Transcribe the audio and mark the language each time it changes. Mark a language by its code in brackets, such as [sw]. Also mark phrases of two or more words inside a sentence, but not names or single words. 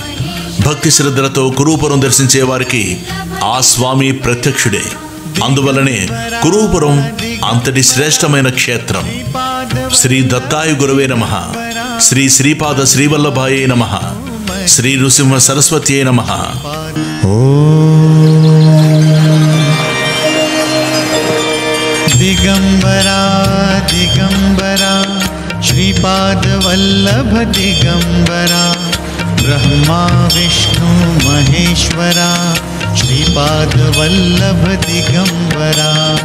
[te] భక్తి శ్రద్ధలతో కురూపురం దర్శించే వారికి ఆ స్వామి ప్రత్యక్షుడే. అందువల్లనే కురూపురం అంతటి శ్రేష్టమైన క్షేత్రం. [sa] శ్రీ దత్తాయ గురవే నమః. శ్రీ శ్రీపాద శ్రీవల్లభాయే నమః. శ్రీ నృసింహ సరస్వత్యే నమః. [mr] दिगंबरा दिगंबरा श्रीपाद वल्लभ दिगंबरा ब्रह्मा विष्णु महेश्वरा श्रीपाद वल्लभ दिगंबरा